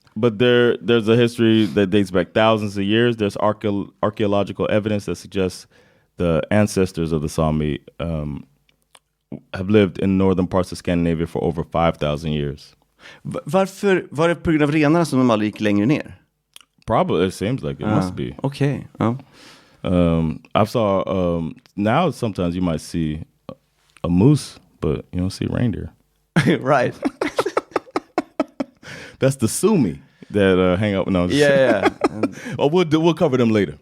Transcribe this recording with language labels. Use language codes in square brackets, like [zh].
[en] But there's a history that dates back thousands of years. There's archaeological evidence that suggests the ancestors of the Sami have lived in northern parts of Scandinavia for over 5,000 years. [sv] Varför var det på grund av renarna som de aldrig gick längre ner? [en] Probably, it seems like it must be. Okay. I saw now sometimes you might see a moose, but you don't see reindeer. Right. That's the Sumi that hang up. No, oh, we'll cover them later.